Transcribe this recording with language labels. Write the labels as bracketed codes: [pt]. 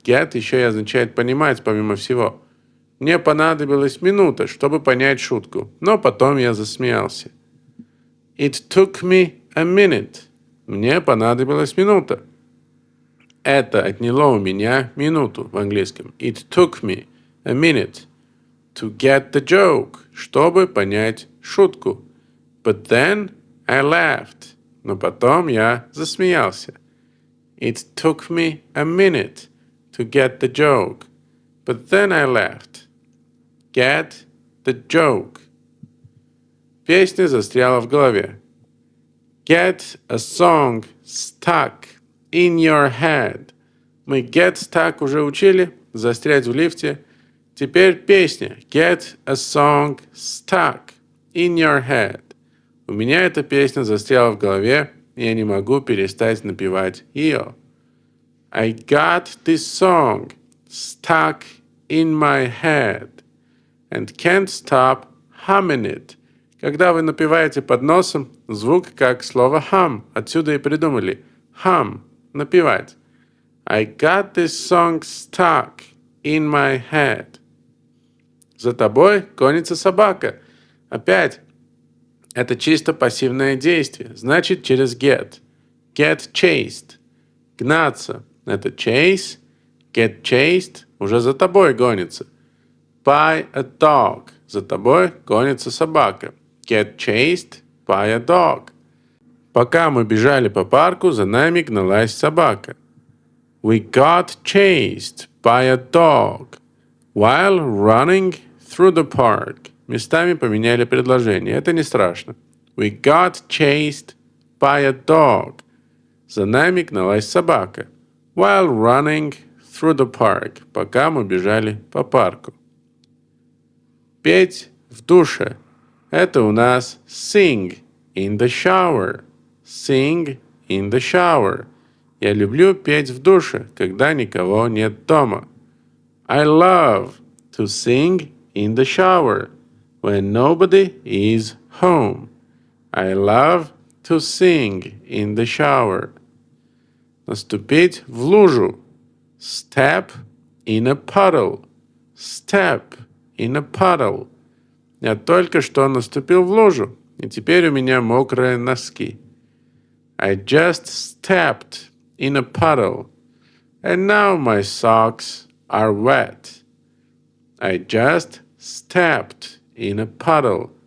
[ru] Get еще и означает понимать, помимо всего. Мне понадобилась минута, чтобы понять шутку, но потом я засмеялся. [en] It took me a minute. [ru] Мне понадобилась минута. Это отняло у меня минуту в английском. [en] It took me a minute to get the joke, [ru] чтобы понять шутку. [en] But then I laughed. [ru] Но потом я засмеялся. [en] It took me a minute to get the joke. But then I laughed. Get the joke. [ru] Песня застряла в голове. [en] Get a song stuck in your head. [ru] Мы [en] get stuck [ru] уже учили. Застрять в лифте. Теперь песня. [en] Get a song stuck in your head. [ru] У меня эта песня застряла в голове, и я не могу перестать напевать ее. [en] I got this song stuck in my head and can't stop humming it. [ru] Когда вы напеваете под носом, звук как слово hum. Отсюда и придумали. Hum. Напевать. [en] I got this song stuck in my head. [ru] За тобой гонится собака. Опять. Это чисто пассивное действие. Значит, через get. [en] Get chased. [ru] Гнаться. Это [en] chase. Get chased. [ru] Уже за тобой гонится. [en] By a dog. [ru] За тобой гонится собака. [en] get chased by a dog. [ru] Пока мы бежали по парку, за нами гналась собака. [en] We got chased by a dog while running through the park. [ru] Местами поменяли предложение. Это не страшно. [en] We got chased by a dog. [ru] За нами гналась собака. [en] While running through the park. [ru] Пока мы бежали по парку. [en] Петь в душе. [ru] Это у нас [en] sing in the shower. Sing in the shower. [ru] Я люблю петь в душе, когда никого нет дома. [en] I love to sing in the shower when nobody is home. I love to sing in the shower. [ru] Наступить в лужу. [en] Step in a puddle. Step in a puddle. [ru] Я только что наступил в лужу, и теперь у меня мокрые носки. [en] I just stepped in a puddle, and now my socks are wet. I just stepped in a puddle.